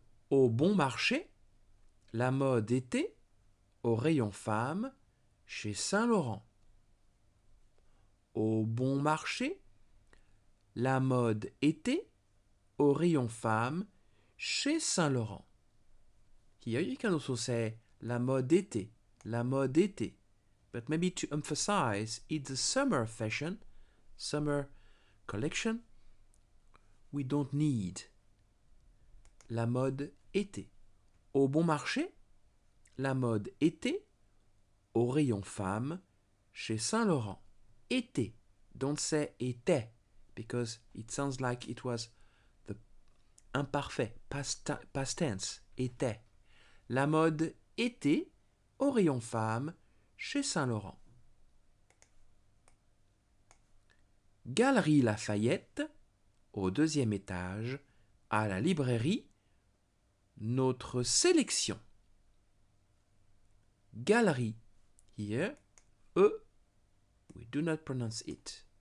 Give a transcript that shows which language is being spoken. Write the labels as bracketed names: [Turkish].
[French] Au bon marché, la mode été, au rayon femmes, chez Saint-Laurent. Au bon marché, la mode été, au rayon femmes, chez Saint-Laurent. [English] Here you can also say [French] la mode été, la mode été. [English] But maybe to emphasize, it's a summer fashion, summer collection. We don't need [French] la mode été. Au bon marché, la mode été, au rayon femmes, chez Saint-Laurent. Été. [English] Don't say était, because it sounds like it was the imparfait, past tense, était. [French] La mode été, au rayon femmes, chez Saint-Laurent. Galerie Lafayette, au 2e étage, à la librairie, notre sélection. [English] Galerie, here, we do not pronounce it.